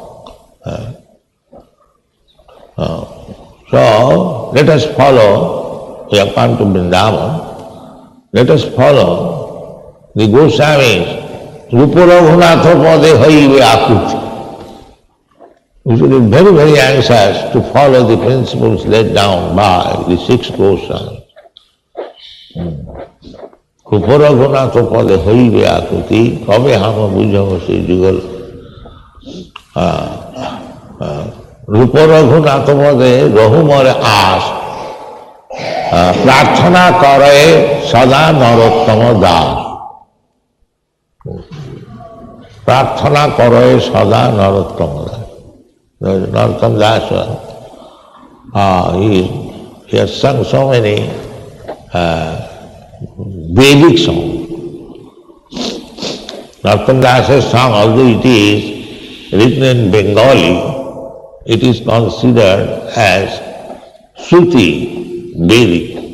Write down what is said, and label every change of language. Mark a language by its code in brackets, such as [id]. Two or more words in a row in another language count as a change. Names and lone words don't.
[en] So, let us follow, we have come to Vrindavan, let us follow the Goswamis, [bn] রূপরঘুনাথ পদে হইবে আকুতি. [en] We should be very, very anxious to follow the principles laid down by the 6 Goswamis. [bn] রূপরঘুনাথ পদে হইবে আকুতি, কবে হাম বুঝব সে যুগল. রূপরঘুনাথ পদে রহু মোর আশ, প্রার্থনা করে সদা নরোত্তম দাস. প্রার্থনা করে সদা নরোত্তম দাস. [en] Narottama Das, he has sung so many Vedic songs. Narottama Das's song, although it is written in Bengali, it is considered as Shruti, Vedic.